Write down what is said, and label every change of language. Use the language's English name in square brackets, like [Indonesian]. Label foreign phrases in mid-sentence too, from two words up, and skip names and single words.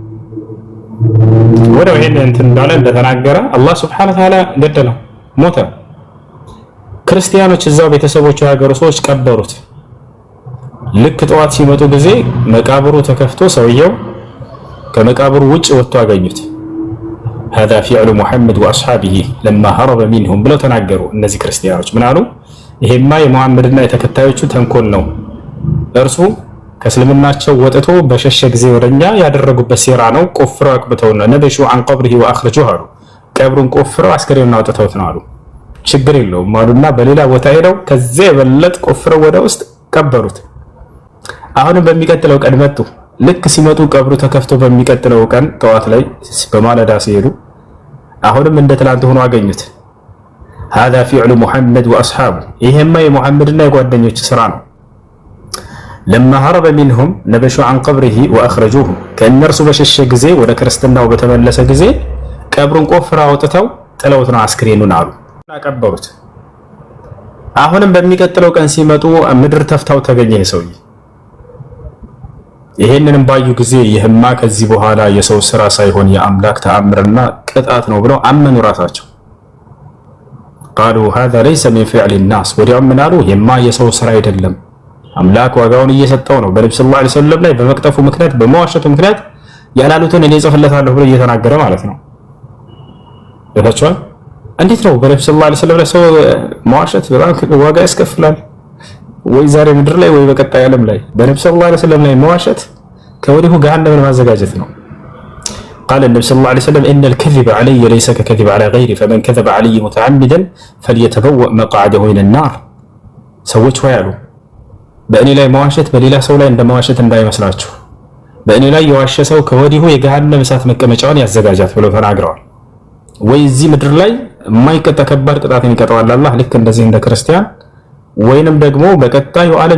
[Amharic] ወዲያው ይሄን እንትን እንዳለ እንደተናገረ አላህ ሱብሓነሁ ወተዓላ ገደለው፣ ሞተ። ክርስቲያኖች እዛው ቤተሰቦቹ ያገሩ ሰዎች ቀበሩት። ልክ ጠዋት ሲመጡ ጊዜ መቃብሩ ተከፍቶ ሰውየው ከመቃብሩ ውጭ ወጥቶ አገኙት። [Arabic] هذا فعل محمد واصحابه لما هرب منهم [Amharic] ብለው ተናገሩ። እነዚህ ክርስቲያኖች ምን አሉ? ይሄማ የሙሐመድና የተከታዮቹ ተንኮል ነው። እርሱ ከእስልምናቸው ወጥቶ በሸሸ ጊዜ ወደኛ ያደረጉበት ሴራ ነው። ቆፍረው አቅብተውና [Arabic] نبشوا عن قبره واخرجوه [Amharic] አሉ። ቀብሩን ቆፍረው አስከሬኑን አውጥተውት ነው አሉ። ችግር የለውም አሉና በሌላ ቦታ ሄደው ከዚያ የበለጥ ቆፍረው ወደ ውስጥ ቀበሩት። አሁንም በሚቀጥለው ቀን መጡ። ልክ ሲመጡ ቀብሩ ተከፍቶ በሚቀጥለው ቀን ጠዋት ላይ በማለዳ ሲሄዱ አሁንም እንደ ትላንት ሆኖ አገኙት። [Arabic] هذا فعل محمد واصحابه [Amharic] ይሄማ የሙሐመድና የጓደኞች ስራ ነው። [Arabic] لما هرب منهم نبشوا عن قبره واخرجوه [Amharic] ከእነርሱ በሸሸ ጊዜ ወደ ክርስትናው በተመለሰ ጊዜ ቀብሩን ቆፍረው አውጥተው ጥለውት ነው አስክሬኑን አሉ አቀበሩት። አሁንም በሚቀጥለው ቀን ሲመጡ ምድር ተፍታው ተገኘ ሰውዬ። ይሄንንም ባዩ ጊዜ ይህማ ከዚህ በኋላ የሰው ስራ ሳይሆን የአምላክ ተአምርና ቅጣት ነው ብለው አመኑ ራሳቸው። [Arabic] قالوا هذا ليس من فعل الناس [Amharic] ወዲያውም ምን አሉ? ይህማ የሰው ስራ አይደለም፣ አምላክ ዋጋውን እየሰጠው ነው። በነብዩ [Arabic] صلى الله عليه وسلم [Amharic] ላይ በመቅጠፉ ምክንያት በመዋሸቱ ምክንያት ያላሉትን እኔ ጽፍለታለሁ ብሎ እየተናገረ ማለት ነው። ለታችኋል እንዴት ነው በነብዩ [Arabic] صلى الله عليه وسلم [Amharic] ላይ ሰው መዋሸት በጣም ዋጋ ያስከፍላል። ወይ ዛሬ ምድር ላይ ወይ በቀጣይ ዓለም ላይ በነብዩ [Arabic] صلى الله عليه وسلم [Amharic] ላይ መዋሸት ከወዲሁ ገሃነምን ማዘጋጀት ነው። [Arabic] قال النبي صلى الله عليه وسلم إن الكذب علي ليس ككذب على غيري فمن كذب علي متعمدا فليتبوأ مقعده من النار [Amharic] ሰዎች ሆይ አሉ በእኔ ላይ መዋሸት በሌላ ሰው ላይ እንደመዋሸት እንዳይመስላችሁ በእኔ ላይ የዋሸ ሰው ከወዲሁ የገሃነም እሳት መቀመጫውን ያዘጋጃት ብለው ተናግረዋል። ወይ እዚህ ምድር ላይ የማይቀጣ ከባድ ቅጣትን ይቀጣዋል አላህ ልክ እንደዚህ እንደ ክርስቲያን ወይንም ደግሞ በቀጣዩ ዓለም